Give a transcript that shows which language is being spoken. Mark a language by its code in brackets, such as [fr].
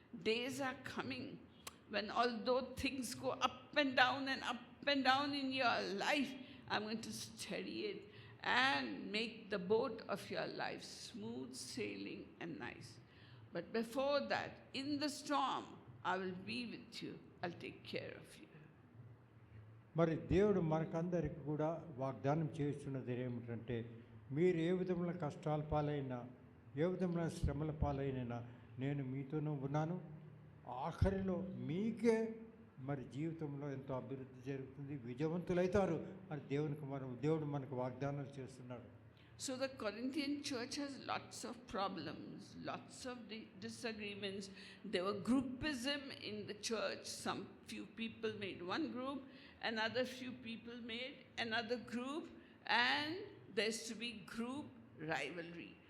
[en] Days are coming when although things go up and down in your life, I'm going to steady it and make the boat of your life smooth sailing and nice. But before that, in the storm, I will be with you. I'll take care of you. [te] మరి దేవుడు మనకందరికి కూడా వాగ్దానం చేస్తున్నది ఏమిటంటే, మీరు ఏ విధమైన కష్టాల పాలైనా, ఏ విధమైన శ్రమల పాలైనా నేను మీతోనూ ఉన్నాను. ఆఖరిలో మీకే మరి జీవితంలో ఎంతో అభివృద్ధి జరుగుతుంది, విజయవంతులైతారు అని దేవుడు మనకు వాగ్దానాలు చేస్తున్నాడు. [en] So the Corinthian church has lots of problems, lots of disagreements. There were groupism in the church. Some few people made one group, another few people made another group, and there's to be group rivalry.